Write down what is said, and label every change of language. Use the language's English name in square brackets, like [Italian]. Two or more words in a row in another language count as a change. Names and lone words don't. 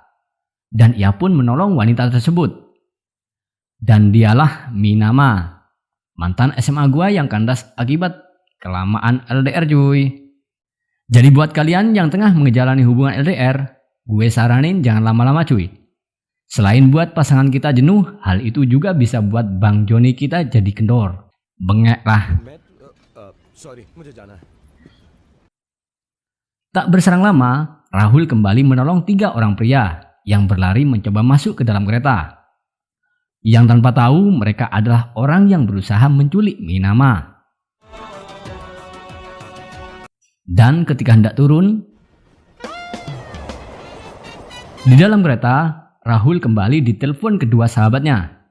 [Indonesian] Dan ia pun menolong wanita tersebut. Dan dialah Minama, mantan SMA gua yang kandas akibat kelamaan LDR cuy. Jadi buat kalian yang tengah menjalani hubungan LDR, gue saranin jangan lama-lama cuy. Selain buat pasangan kita jenuh, hal itu juga bisa buat Bang Joni kita jadi kendor. Bengek lah. [English] Sorry, [Hindi] मुझे जाना है. [Indonesian] Tak berserang lama, Rahul kembali menolong 3 orang pria yang berlari mencoba masuk ke dalam kereta. Yang tanpa tahu mereka adalah orang yang berusaha menculik Minama. Dan ketika hendak turun, di dalam kereta, Rahul kembali ditelepon kedua sahabatnya.